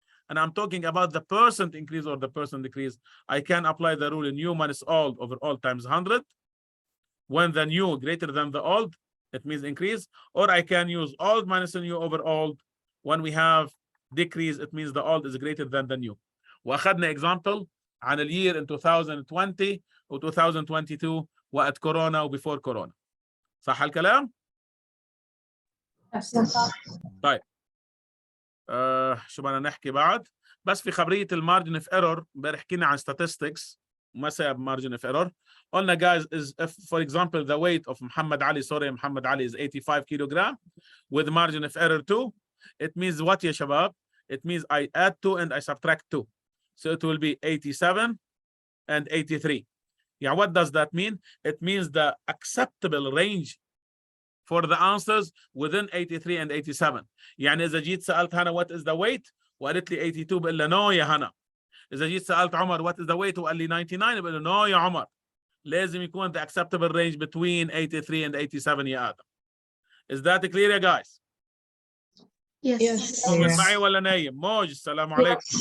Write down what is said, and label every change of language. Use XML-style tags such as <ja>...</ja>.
<en>And I'm talking about the percent increase or the percent decrease. I can apply the rule new minus old over old times 100. When the new greater than the old, it means increase. Or I can use old minus the new over old. When we have decrease, it means the old is greater than the new.</en> <ar>وأخذنا example عن</ar> <en>the year in</en> <ar>2020 و 2022 وقت كورونا و before كورونا. صح الكلام؟</ar> <en>Yes.</en> <ar>طيب. شو بدنا نحكي بعد؟ بس في خبرية المارجن اوف ايرور امبارح حكينا عن statistics ما سبب margin of error. قلنا</ar> <en>guys is if for example the weight of Muhammad Ali is 85 kilogram with margin of error 2, it means what</en> <ar>يا شباب?</ar> <en>It means I add 2 and I subtract 2. So it will be 87 and 83. Yeah, what does that mean? It means the acceptable range for the answers within 83 and 87.</en> <ar>يعني إذا جيت سألت هنا</ar> <en>what is the weight</en> <ar>وقالت لي 82 بقول لها</ar> <en>no</en> <ar>يا هنا. إذا جيت سألت عمر</ar> <en>what is the weight</en> <ar>وقال لي 99 بقول له</ar> <en>no</en> <ar>يا عمر. لازم يكون</ar> <en>the acceptable range between 83 and 87</en> <ar>يا آدم.</ar> <en>Is that clear</en> <ar>يا</ar> <en>guys? Yes.</en> <ar>موجود معي ولا نايم؟ موج السلام عليكم.</ar>